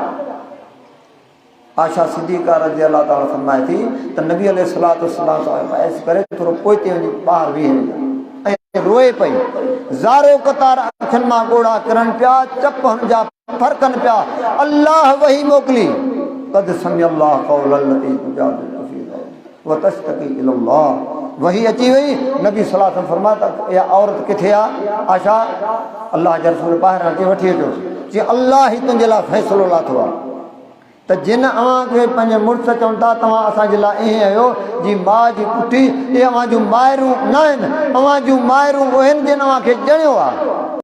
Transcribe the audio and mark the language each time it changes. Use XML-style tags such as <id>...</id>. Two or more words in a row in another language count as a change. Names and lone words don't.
<sd>आशा सिद्दीक़ा</sd> <ar>رضي الله تعالى</ar> <sd>फरमाए थी त नबी अलैहिस्सलाम सां बहस करे थोरो पोइ ते वञी ॿाहिरि बीहे ऐं रोए पई। ज़ारो कतार अखियुनि मां ॻोढ़ा किरनि पिया, चप हुन जा फरकनि पिया। الله وحي موڪلي</sd> <ar>قد سمع الله قول التي تجادلك في زوجها وتشتكي إلى الله.</ar> <sd>वही अची वई। नबी</sd> <ar>صلى الله عليه وسلم</ar> <sd>फरमाया त इहा औरत किथे आहे? आशा अल्लाह जा रसूल ॿाहिरां अची वठी अचो। जीअं अल्लाह ई तुंहिंजे लाइ फ़ैसिलो लाथो आहे त जिन अव्हां खे पंहिंजे मुड़ुस चवनि था तव्हां असांजे लाइ ईअं आहियो जी माउ जी पुठी, इहे अव्हां जूं माइरूं न आहिनि, अव्हां जूं माइरूं उहे आहिनि जिन अव्हां खे ॼणियो आहे।</sd>